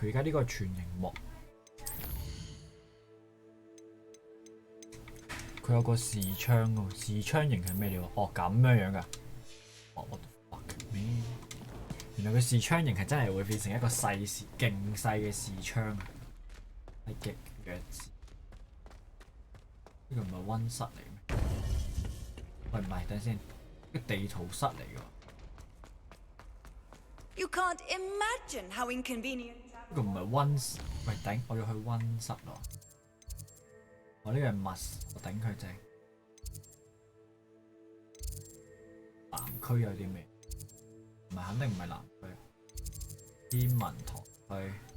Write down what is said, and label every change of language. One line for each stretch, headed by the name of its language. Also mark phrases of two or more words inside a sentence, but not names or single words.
Cantonese: 佢而家呢個係全螢幕，佢有個視窗喎，視窗螢係咩料？哦，咁樣㗎。哦 ，
English: what the fuck
Cantonese: 咩？原來佢視窗螢係真係會變成一個細視勁細嘅視窗啊！係極弱智。呢個唔係溫室嚟咩？喂，唔係，等先，呢個地圖室嚟㗎。
English: You can't imagine how inconvenient。
Cantonese: 呢個唔係溫室，喂頂！我要去溫室咯。我呢個係密，我頂佢正。南區有啲咩？唔係，肯定唔係南區。天文台區。